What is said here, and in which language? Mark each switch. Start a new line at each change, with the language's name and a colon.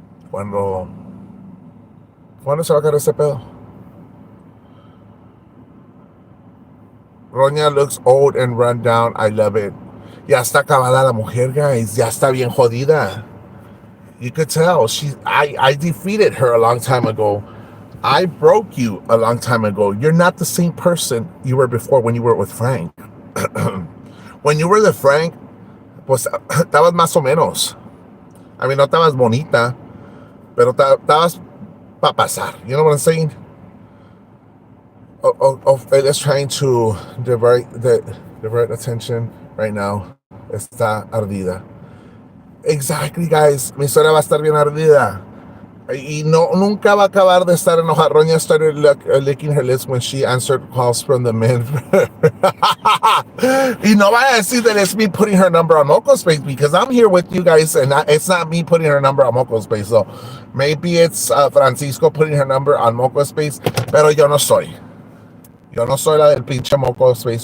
Spanish: ¿Cuándo se va a acabar ese pedo?
English: Roña looks old and run down. I love it.
Spanish: Ya está acabada la mujer, guys. Ya está bien jodida.
English: You could tell. I defeated her a long time ago. I broke you a long time ago. You're not the same person you were before when you were with Frank. When you were with Frank,
Spanish: pues estabas más o menos.
English: I mean,
Spanish: no estabas bonita, pero estabas para pasar.
English: You know what I'm saying? It's trying to divert attention right now.
Spanish: Está ardida. Exactly, guys. Mi historia va a estar bien ardida. Y nunca va a acabar de estar enojada.
English: Roña started licking her lips when she answered calls from the men.
Spanish: Y no vaya a decir
English: that it's me putting her number on Moco Space, because I'm here with you guys, and it's not me putting her number on Moco Space. So maybe it's Francisco putting her number on Moco Space,
Spanish: pero yo no soy. Yo no soy la del pinche Moco Space.